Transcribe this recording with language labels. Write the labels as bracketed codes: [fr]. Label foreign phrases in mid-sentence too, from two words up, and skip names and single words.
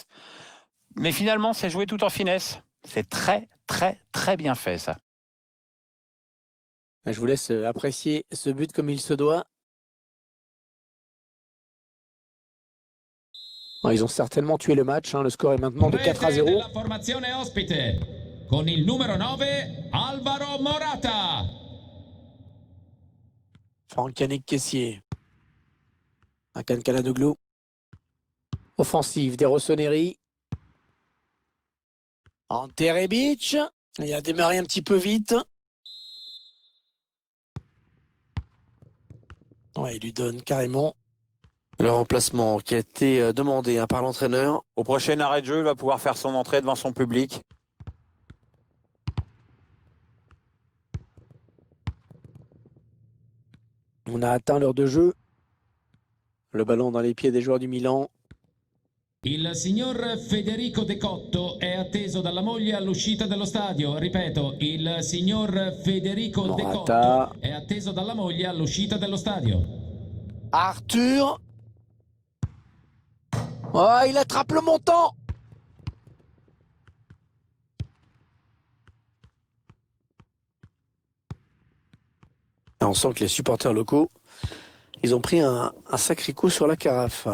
[fr] Mais finalement, c'est joué tout en finesse. C'est très, très, très bien fait, ça. Je vous laisse apprécier ce but comme il se doit. Ils ont certainement tué le match. Le score est maintenant de 4-0. [it] La formazione ospite con il numero 9 Alvaro Morata. Franck Yannick Kessié. Hakan Çalhanoğlu. [fr] Offensive des Rossoneri. Ante Rebic. Il a démarré un petit peu vite. Ouais, il lui donne carrément le remplacement qui a été demandé par l'entraîneur. Au prochain arrêt de jeu, il va pouvoir faire son entrée devant son public. On a atteint l'heure de jeu. Le ballon dans les pieds des joueurs du Milan. [it] Il signor Federico De Cotto è atteso dalla moglie all'uscita dello stadio. Ripeto, il signor Federico De Cotto è atteso dalla moglie all'uscita dello stadio. [fr] Arthur. Oh, il attrape le montant. Et on sent que les supporters locaux, ils ont pris un sacré coup sur la carafe.